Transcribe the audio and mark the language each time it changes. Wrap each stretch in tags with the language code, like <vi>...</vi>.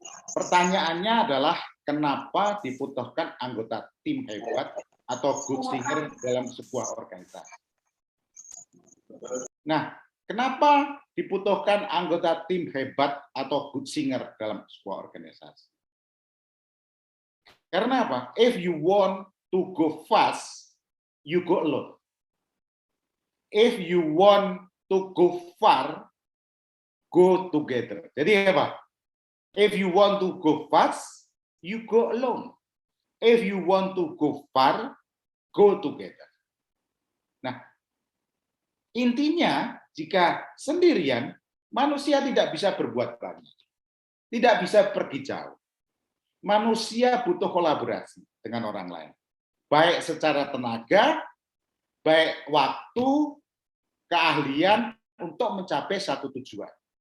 <id>Pertanyaannya adalah kenapa dibutuhkan anggota tim hebat atau</id> <en>good singer</en> <id>dalam sebuah organisasi? Nah, kenapa dibutuhkan anggota tim hebat atau</id> <en>good singer</en> <id>dalam sebuah organisasi? Karena apa?</id> <en>If you want to go fast, you go alone. If you want to go far, go together.</en> <id>Jadi apa?</id> <en>If you want to go fast, you go alone. If you want to go far, go together.</en> <id>Nah, intinya jika sendirian, manusia tidak bisa berbuat banyak. Tidak bisa pergi jauh. Manusia butuh kolaborasi dengan orang lain. Baik secara tenaga, baik waktu, keahlian untuk mencapai satu tujuan.</id>